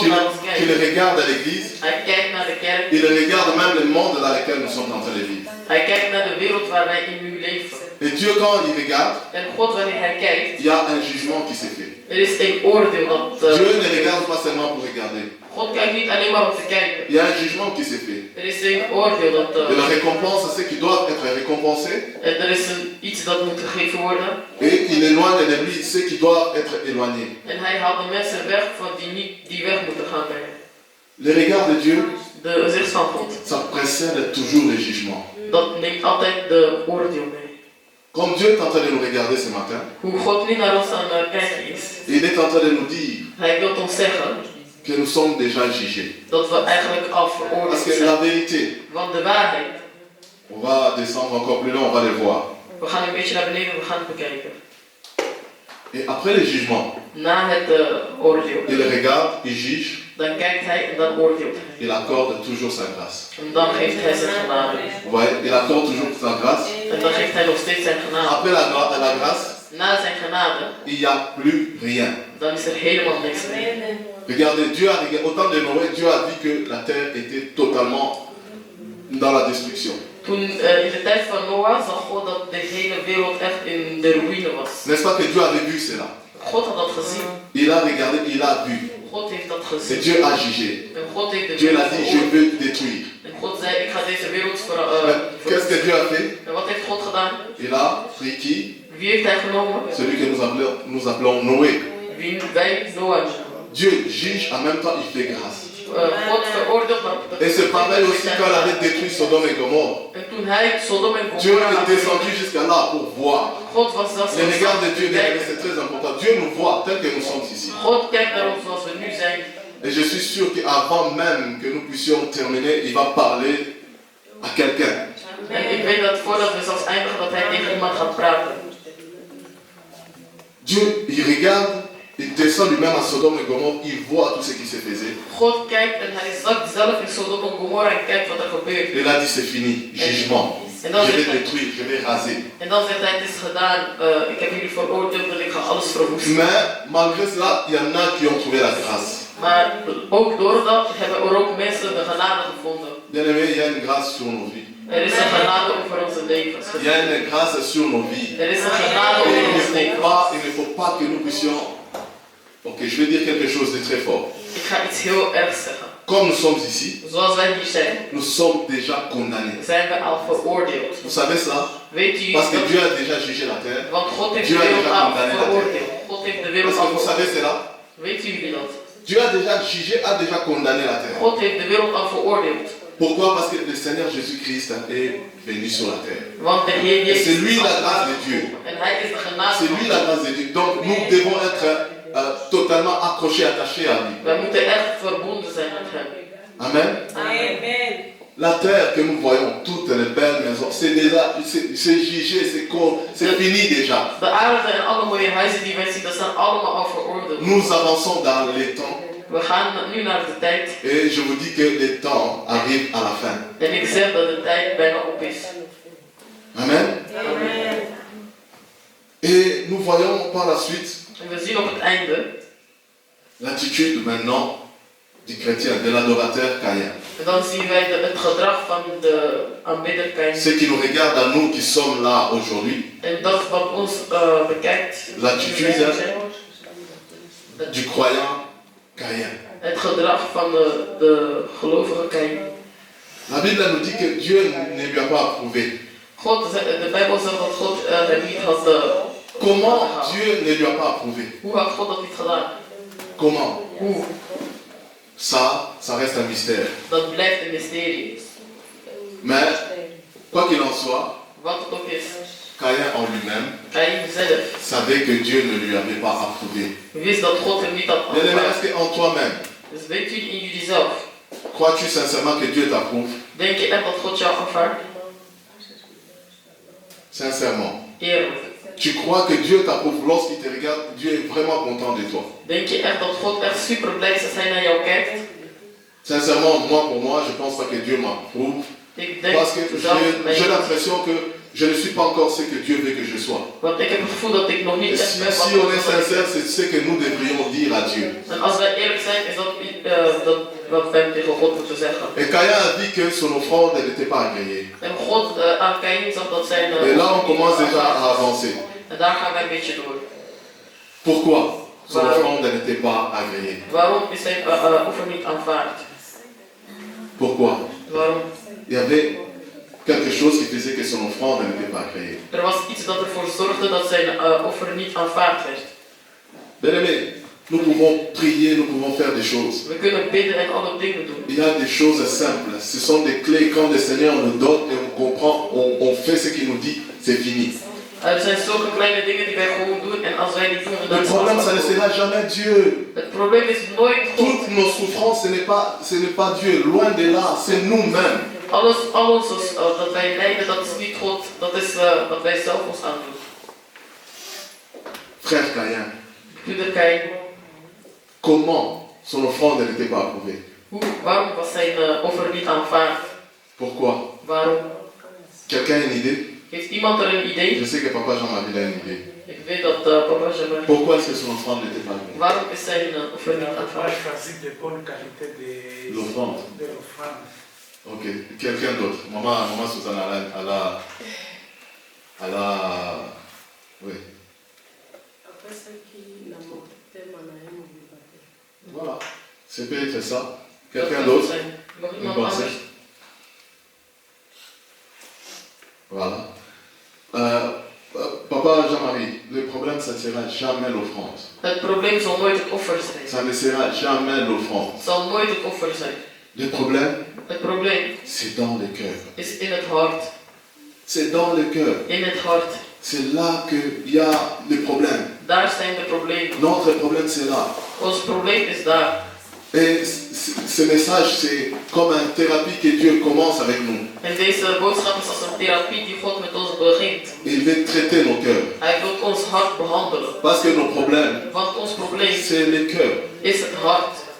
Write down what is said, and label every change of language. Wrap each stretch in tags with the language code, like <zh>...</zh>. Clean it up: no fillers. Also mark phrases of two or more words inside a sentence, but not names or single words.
<fr>Qu'il</fr> <nl>naar ons</nl> <fr>qu'il</fr> <nl>kijkt.</nl> <fr>regarde à l'église,</fr> <nl>Hij kijkt naar de kerk.</nl> <fr>il regarde même le monde dans lequel nous sommes en train de vivre.</fr> <nl>Hij kijkt naar de wereld waar wij in nu leven.</nl> <fr>Et Dieu, quand il regarde,</fr> <nl>En God, wanneer hij kijkt,</nl> <fr>il y a un jugement qui s'est fait.</fr> <nl>er is een oordeel dat...</nl> <fr>Dieu ne regarde pas seulement pour regarder.</fr> <nl>God kijkt niet alleen maar om te kijken.</nl> <fr>Il y a un jugement qui s'est fait.</fr> <nl>Er is een oordeel dat...</nl> <fr>De la récompense à ceux qui doivent être récompensés.</fr> <nl>En er is iets dat moet gegeven worden.</nl> <fr>Et il éloigne de lui ceux qui doivent être éloignés.</fr> <nl>En hij haalt de mensen weg van die weg moeten gaan brengen.</nl> <fr>Le regard de Dieu,</fr> <nl>De zicht van God.</nl> <fr>ça précède toujours le jugement.</fr> <nl>Dat neemt altijd de oordeel mee.</nl> <fr>Comme Dieu est en train de nous regarder ce matin,</fr> <nl>Hoe God nu naar ons aan het kijken is.</nl> <fr>il est en train de nous dire</fr> <nl>Hij wil ons zeggen</nl> <fr>que nous sommes déjà jugés.</fr> <nl>dat we eigenlijk al</nl> <fr>Parce</fr> <nl>veroordeeld</nl> <fr>que</fr> <nl>zijn.</nl> <fr>la vérité,</fr> <nl>Want de waarheid,</nl> <fr>on va descendre encore plus loin, on va le voir.</fr> <nl>we gaan een beetje naar beneden, we gaan het bekijken.</nl> <fr>Et après le jugement,</fr> <nl>Na het oordeel,</nl> <fr>il regarde, il juge,</fr> <nl>dan kijkt hij en dan oordeelt hij.</nl> <fr>il accorde toujours sa grâce.</fr> <nl>En dan geeft hij zijn genade.</nl> <fr>Vous voyez, il accorde toujours sa grâce.</fr> <nl>En dan geeft hij nog steeds zijn genade.</nl> <fr>Après la grâce,</fr> <nl>Na zijn genade,</nl> <fr>il n'y a plus rien.</fr> <nl>dan is er helemaal niks meer.</nl> <fr>Regardez, Dieu a regardé, au temps de Noé, Dieu a dit que la terre était totalement dans la destruction.</fr> <nl>Toen in de tijd van Noah zag God dat de hele wereld echt in de ruïne was.</nl> <fr>N'est-ce pas que Dieu avait vu cela?</fr> <nl>God had dat gezien.</nl> <fr>Il a regardé, il a vu.</fr> <nl>God heeft dat</nl> <fr>Et</fr> <nl>gezien.</nl> <fr>Dieu a jugé.</fr> <nl>En God heeft de</nl> <fr>Dieu</fr> <nl>wereld</nl> <fr>l'a dit, je</fr> <nl>veroordeeld.</nl> <fr>veux détruire.</fr> <nl>En God zei, ik ga deze wereld</nl> <fr>Mais qu'est-ce que Dieu a fait?</fr> <nl>En wat heeft God gedaan?</nl> <fr>Il a pris qui?</fr> <nl>Wie heeft hij genomen?</nl> <fr>Celui que nous appelons Noé.</fr> <nl>Wie wij Noah noemen.</nl> <fr>Dieu juge, en même temps il fait grâce.</fr> <nl>God veroordeelt maar.</nl> <fr>Et c'est pareil aussi quand il avait détruit Sodome et Gomorre.</fr> <nl>En toen hij Sodom en</nl> <fr>Dieu</fr> <nl>Gomorra</nl> <fr>est</fr> <nl>had</nl> <fr>descendu jusqu'à là pour voir.</fr> <nl>God was zelfs</nl> <fr>Le regard de Dieu, bien aimé,</fr> <nl>kijken.</nl> <fr>c'est très important. Dieu nous voit tel que nous sommes ici.</fr> <nl>God kijkt naar ons zoals we nu zijn.</nl> <fr>Et je suis sûr qu'avant même que nous puissions terminer, il va parler à quelqu'un.</fr> <nl>En ik weet dat voordat we zelfs eindigen dat hij tegen iemand gaat praten.</nl> <fr>Dieu, il regarde, il descend lui-même à Sodome et Gomorre, il voit tout ce qui se faisait.</fr> <nl>God kijkt en hij zakt zelf in Sodom en Gomorra en kijkt wat er gebeurt.</nl> <fr>Il a dit c'est fini, jugement.</fr> <nl>En dan</nl> <fr>Je vais</fr> <nl>zegt hij,</nl> <fr>détruire, je vais raser.</fr> <nl>en dan zegt hij, het is gedaan, ik heb jullie veroordeeld en ik ga alles verwoesten.</nl> <fr>Mais malgré cela, il y en a qui ont trouvé la grâce.</fr> <nl>Maar ook door dat hebben er ook mensen de genade gevonden.</nl> <fr>Bien aimé, il y a une grâce sur nos vies.</fr> <nl>Er is een genade over onze levens.</nl> <fr>Il y a une grâce sur nos vies.</fr> <nl>Er is een genade</nl> <fr>Et</fr> <nl>over ons leven.</nl> <fr>il ne faut pas que nous puissions... Ok, je vais dire quelque chose de très fort.</fr> <nl>Ik ga iets heel ergs zeggen.</nl> <fr>Comme nous sommes ici,</fr> <nl>Zoals wij hier zijn,</nl> <fr>nous sommes déjà condamnés.</fr> <nl>zijn we al veroordeeld.</nl> <fr>Vous savez cela?</fr> <nl>Weet u</nl> <fr>Parce que</fr> <nl>dat?</nl> <fr>Dieu a déjà jugé la terre.</fr> <nl>Want God heeft</nl> <fr>Dieu</fr> <nl>de</nl> <fr>a</fr> <nl>wereld</nl> <fr>déjà</fr> <nl>al</nl> <fr>condamné la</fr> <nl>veroordeeld. God heeft de wereld</nl> <fr>Parce</fr> <nl>al</nl> <fr>que vous</fr> <nl>veroordeeld.</nl> <fr>savez cela?</fr> <nl>Weet u jullie dat?</nl> <fr>Dieu a déjà jugé, a déjà condamné la terre.</fr> <nl>God heeft de wereld al veroordeeld.</nl> <fr>Pourquoi? Parce que le Seigneur Jésus-Christ est venu sur la terre.</fr> <nl>Want de Heer</nl> <fr>Et</fr> <nl>Jezus</nl> <fr>c'est lui</fr> <nl>is</nl> <fr>la grâce</fr> <nl>afgekomen.</nl> <fr>de Dieu.</fr> <nl>En hij is de genade</nl> <fr>C'est</fr> <nl>van</nl> <fr>lui la</fr> <nl>God.</nl> <fr>grâce de Dieu. Donc nous devons être totalement accrochés, attachés à lui.</fr> <nl>Wij moeten echt verbonden zijn met hem.</nl> <fr>Amen.</fr> <nl>Amen.</nl> <fr>La terre que nous voyons, toutes les belles maisons, c'est déjà, c'est jugé, c'est fini déjà.</fr> <nl>De aarde en alle mooie huizen die wij zien, dat zijn allemaal al veroordeeld.</nl> <fr>Nous avançons dans les temps</fr> <nl>We gaan nu naar de tijd.</nl> <fr>et je vous dis que les temps arrivent à la fin.</fr> <nl>En ik zeg dat de tijd bijna op is.</nl> <fr>Amen.</fr> <nl>Amen.</nl> <fr>Et nous voyons par la suite</fr> <nl>En we zien op het einde,</nl> <fr>l'attitude maintenant du chrétien, de l'adorateur Caïn.</fr> <nl>en dan zien wij het gedrag van de aanbidder Kain.</nl> <fr>Ce qui nous regarde à nous qui sommes là aujourd'hui,</fr> <nl>En dat wat ons bekijkt,</nl> <fr>l'attitude du croyant Caïn.</fr> <nl>het gedrag van de gelovige Kain.</nl> <fr>La Bible nous dit que Dieu ne lui a pas approuvé.</fr> <nl>De Bijbel zegt dat God hem niet had.</nl> <fr>Comment Dieu ne lui a pas approuvé?</fr> <nl>Hoe had God dat niet gedaan?</nl> <fr>Comment?</fr> <nl>Hoe?</nl> <fr>Ça reste un mystère.</fr> <nl>Dat blijft een mysterie.</nl> <fr>Mais, quoi qu'il en soit,</fr> <nl>Wat het ook is,</nl> <fr>Caïn en lui-même</fr> <nl>Kain zelf</nl> <fr>savait que Dieu ne lui avait pas approuvé.</fr> <nl>wist dat God hem niet had</nl> <fr>Bien-aimé,</fr> <nl>aanvaard.</nl> <fr>est-ce qu'en toi-même,</fr> <nl>Dus weet u in jullie zelf,</nl> <fr>crois-tu sincèrement que Dieu t'approuve?</fr> <nl>denk je echt dat God jou aanvaardt?</nl> <fr>Sincèrement.</fr> <nl>Eerlijk.</nl> <fr>Tu crois que Dieu t'approuve lorsqu'il te regarde, Dieu est vraiment content de toi.</fr> <nl>Denk je echt dat God echt super blij is als hij naar jou kijkt?</nl> <fr>Sincèrement, pour moi, je ne pense pas que Dieu m'approuve.</fr> <nl>Ik denk</nl> <fr>Parce que</fr> <nl>zelf,</nl> <fr>j'ai l'impression que je ne suis pas encore ce que Dieu veut que je sois.</fr> <nl>want ik heb het gevoel dat ik nog niet</nl> <fr>Et</fr> <nl>echt</nl> <fr>si,</fr> <nl>ben wat</nl> <fr>si</fr> <nl>God</nl> <fr>on est</fr> <nl>wil.</nl> <fr>sincère, c'est ce que nous devrions dire à Dieu.</fr> <nl>En als wij eerlijk zijn, is dat wat wij tegen God moeten zeggen.</nl> <fr>Et Caïn a dit que son offrande n'était pas agréée.</fr> <nl>En God aan Kain zag dat zijn.</nl> <fr>Et là, on commence déjà à avancer.</fr> <nl>En daar gaan wij een beetje door.</nl> <fr>Pourquoi son</fr> <nl>Waarom?</nl> <fr>offrande n'était pas agréée?</fr> <nl>Waarom is zijn offer niet aanvaard?</nl> <fr>Pourquoi?</fr> <nl>Waarom?</nl> <fr>Il y avait quelque chose qui faisait que son offrande n'était pas agréée.</fr> <nl>Er was iets dat ervoor zorgde dat zijn offer niet aanvaard werd.</nl> <fr>Bien-aimé, nous pouvons prier, nous pouvons faire des choses.</fr> <nl>We kunnen bidden en alle dingen doen.</nl> <fr>Il y a des choses simples. Ce sont des clés quand le Seigneur nous donne et on comprend, on fait ce qu'il nous dit, c'est fini.</fr> <nl>Er zijn zulke kleine dingen die wij gewoon doen en als wij die doen, dan</nl> <fr>Le</fr> <nl>is</nl> <fr>problème, ça ne</fr> <nl>het</nl> <fr>sera jamais Dieu.</fr> <nl>Het probleem is nooit God.</nl> <fr>Toutes nos souffrances, ce n'est pas Dieu. Loin de là, c'est nous-mêmes.</fr> <nl>Alles dat wij lijden, dat is niet God. Dat is wat wij zelf ons aandoen.</nl> <fr>Frère Caïn,</fr> <nl>Broeder Kain,</nl> <fr>comment son offrande n'était pas approuvée?</fr> <nl>waarom was zijn offer niet aanvaard?</nl> <fr>Pourquoi?</fr> <nl>Waarom?</nl> <fr>Quelqu'un a une idée?</fr> <nl>Heeft iemand er een idee?</nl> <fr>Je sais que Papa Jean-Marie a une idée.</fr> <nl>Ik weet dat papa Jamal.</nl> <fr>Pourquoi est-ce que son offrande n'était pas approuvée?</fr> <nl>Waarom is zijn offer niet</nl> <fr>On</fr> <nl>aanvaard?</nl> <fr>a choisi de bonne qualité L'offrande. de l'offrande. Ok. Quelqu'un d'autre? Maman Susanna, elle a... Oui. Voilà. C'est peut-être ça. Quelqu'un d'autre?</fr> <nl>Nog</nl> <fr>Une</fr> <nl>iemand</nl> <fr>pensée?</fr> <nl>anders?</nl> <fr>Voilà. Papa Jean-Marie, le problème, ça ne sera jamais l'offrande.</fr> <nl>Het probleem zal nooit het offer zijn.</nl> <fr>Ça ne sera jamais l'offrande.</fr> <nl>Het zal nooit het offer zijn.</nl> <fr>Le problème,</fr> <nl>Het probleem</nl> <fr>c'est dans le cœur.</fr> <nl>is in het hart.</nl> <fr>C'est dans le cœur.</fr> <nl>In het hart.</nl> <fr>C'est là qu'il y a le problème.</fr> <nl>Daar zijn de problemen.</nl> <fr>Notre problème, c'est là.</fr> <nl>Ons probleem is daar.</nl> <fr>Et ce message, c'est comme une thérapie que Dieu commence avec nous.</fr> <nl>En deze boodschap is als een therapie die God met ons begint.</nl> <fr>Il veut traiter nos cœurs.</fr> <nl>Hij wil ons hart behandelen.</nl> <fr>Parce que nos problèmes,</fr> <nl>Want ons probleem</nl> <fr>c'est le cœur.</fr> <nl>is het hart.</nl>